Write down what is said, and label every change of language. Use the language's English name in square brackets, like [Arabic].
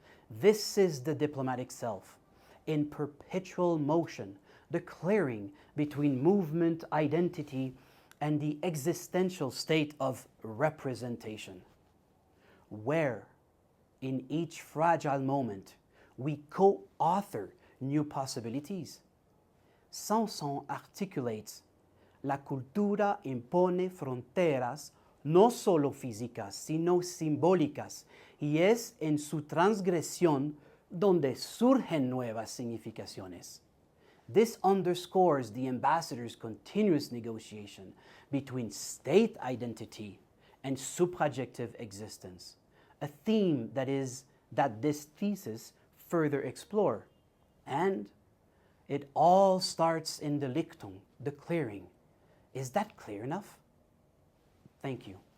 [English] This is the diplomatic self, in perpetual motion, the clearing between movement, identity, and the existential state of representation, where, in each fragile moment, we co-author new possibilities. Sanson articulates, [Spanish] la cultura impone fronteras no solo físicas, sino simbólicas, y es en su transgresión donde surgen nuevas significaciones. [English] This underscores the ambassador's continuous negotiation between state identity and suprajective existence, a theme that this thesis further explore. And it all starts in the Lichtung, the clearing. Is that clear enough? Thank you.